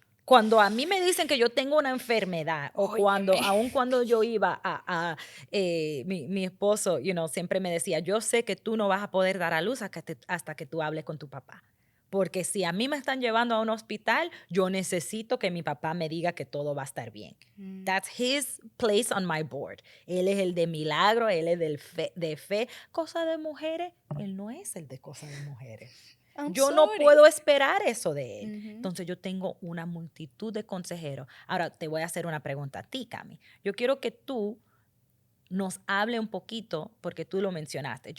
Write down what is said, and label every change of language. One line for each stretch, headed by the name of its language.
Spanish: Cuando a mí me dicen que yo tengo una enfermedad o Óyeme. aun cuando yo iba mi esposo, siempre me decía, yo sé que tú no vas a poder dar a luz hasta que tú hables con tu papá. Porque si a mí me están llevando a un hospital, yo necesito que mi papá me diga que todo va a estar bien. Mm.
English: That's his place on my board.
Spanish: Él es el de milagro, él es de fe. Cosa de mujeres, él no es el de cosas de mujeres.
English: I'm
Spanish: Yo no
English: sorry.
Spanish: puedo esperar eso de él. Ujú. Entonces yo tengo una multitud de consejeros. Ahora te voy a hacer una pregunta a ti, Cami. Yo quiero que tú nos hable un poquito, porque tú lo mencionaste.